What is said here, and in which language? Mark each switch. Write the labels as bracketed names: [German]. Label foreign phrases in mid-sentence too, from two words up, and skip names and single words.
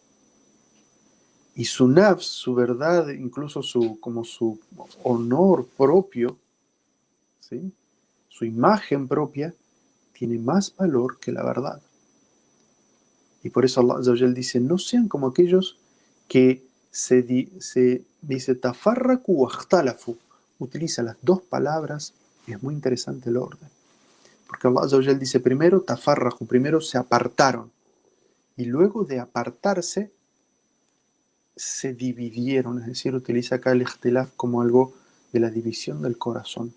[Spanish] Y su nafs, su verdad, incluso como su honor propio, ¿sí? Su imagen propia, tiene más valor que la verdad. Y por eso [Arabic] الله عز وجل [Spanish] dice, no sean como aquellos que se dice [Arabic] تفرقوا واختلفوا. [Spanish] Utiliza las dos palabras y es muy interesante el orden. Porque [Arabic] الله عز وجل [Spanish] dice primero tafarraku, primero se apartaron. Y luego de apartarse, se dividieron. Es decir, utiliza acá el ikhtilaf como algo de la división del corazón.